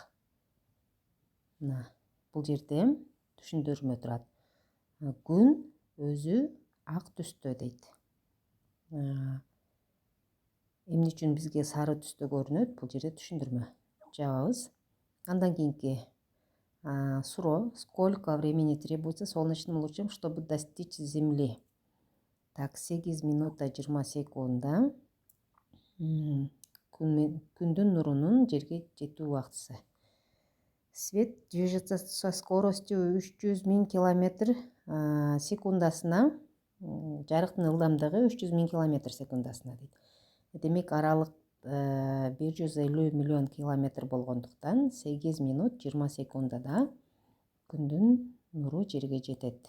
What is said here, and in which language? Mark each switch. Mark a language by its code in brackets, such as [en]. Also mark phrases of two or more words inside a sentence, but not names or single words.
[ky] Мына бул жерде түшүндүрмө турат. Күн өзү ак түстө дейт. Эмне үчүн бизге сары түстө көрүнөт? Бул жерде түшүндүрмө. Жабабыз. Андан кийинки суроо. [ru] Сколько времени требуется солнечным лучам, чтобы достичь Земли? [ky] Так, 8 минута 20 секунда. Күндүн нурунун жерге жетүү убактысы. [ru] Свет движется со скоростью 300 000 километр секундасына. [ky] Жарыктын ылдамдыгы 300 000 километр секундасына дейт. Демек аралык 150 миллион километр болгондуктан 8 минут 20 секундада күндүн нуру жерге жетет.